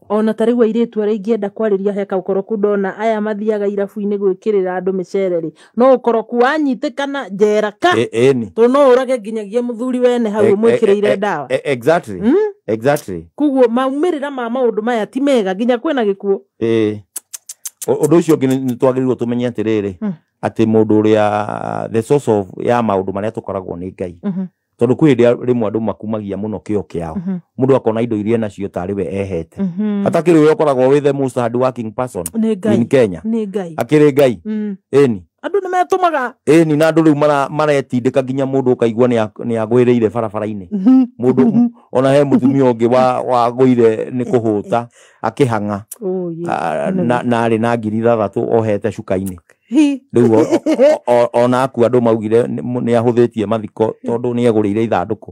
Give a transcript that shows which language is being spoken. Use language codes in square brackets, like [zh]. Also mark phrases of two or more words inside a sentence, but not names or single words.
[ki] ona tarigwa iritu aria ingienda kwariria heka ukoroku ndona aya mathiaga irabu-ini gwikirira andu micereri no ukoroku wanyitikana njera ka to no urage nginyagia muthuri wene hau mwikirire ndawa [en] exactly [ki] kuguo maumirira ma maundu maya ti mega nginya kwina gikuo undu ucio ungi ni twagirirwo tumenye atiriri ati mundu uria [en] the source of [ki] ya maundu maria tukoragwo ni Ngai tondu kwi rimwe andu makumagia muno kio kiao mundu akona indo iria nacio tari we ehete atakiri we ukoragwo [en] with the most hard working person in Kenya [ki] ni Ngai akiri Ngai andu ni metumaga ni na andu riu maretindika nginya mundu ukaigua ni agwiriire barabara-ini mundu ona he mutumia ungi wa gwire ni kuhuta akihanga na ari na ngiri 3 ohete cuka-ini riu ona aku andu maugire ni ahuthitie mathiko tondu ni egurire ithanduku